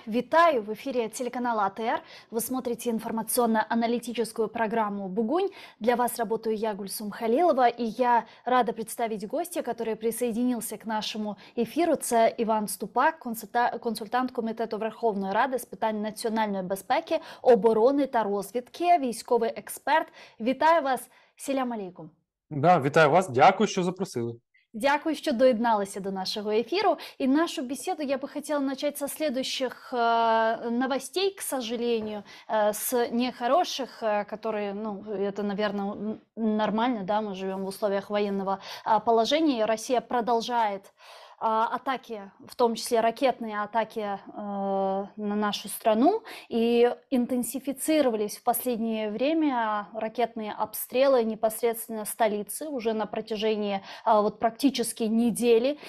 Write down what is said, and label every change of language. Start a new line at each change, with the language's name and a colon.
Russian: Витаю в эфире телеканала АТР. Вы смотрите информационно-аналитическую программу «Бугунь». Для вас работаю я, Гульсум Халилова, и я рада представить гостя, который присоединился к нашему эфиру.
Ukrainian: Це Іван Ступак, консультант Комітету Верховної Ради з питань національної безпеки, оборони та розвідки, військовий експерт. Вітаю вас, селям алейкум. Да, вітаю вас, дякую, що запросили.
Russian: Дякую, что доєдналися до нашего эфира. И нашу беседу я бы хотела начать со следующих новостей, к сожалению, с нехороших, которые, это, наверное, нормально, да, мы живем в условиях военного положения, и Россия продолжает атаки, в том числе ракетные атаки на нашу страну, и интенсифицировались в последнее время ракетные обстрелы непосредственно столицы уже на протяжении практически недели.